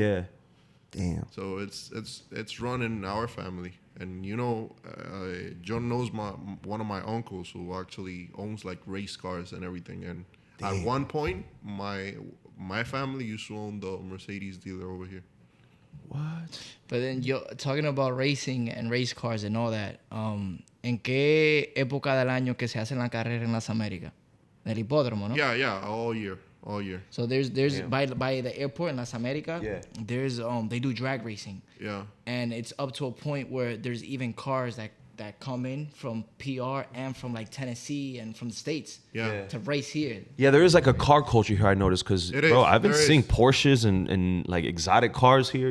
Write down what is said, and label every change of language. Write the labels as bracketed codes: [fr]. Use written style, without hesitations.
[en] Yeah. Damn. So it's run in our family, and you know, John knows one of my uncles who actually owns like race cars and everything. And at one point, my family used to own the Mercedes dealer over here. What? But then yo, talking about racing and race cars and all that, [es] ¿en qué época del año que se hacen la carrera en las Américas? En el hipódromo, ¿no? [en] Yeah, all year. So there's by the airport in Las Americas, there's they do drag racing. Yeah. And it's up to a point where there's even cars that come in from PR and from like Tennessee and from the States to race here. Yeah, there is like a car culture here. I noticed because bro, I've been seeing Porsches and like exotic cars here.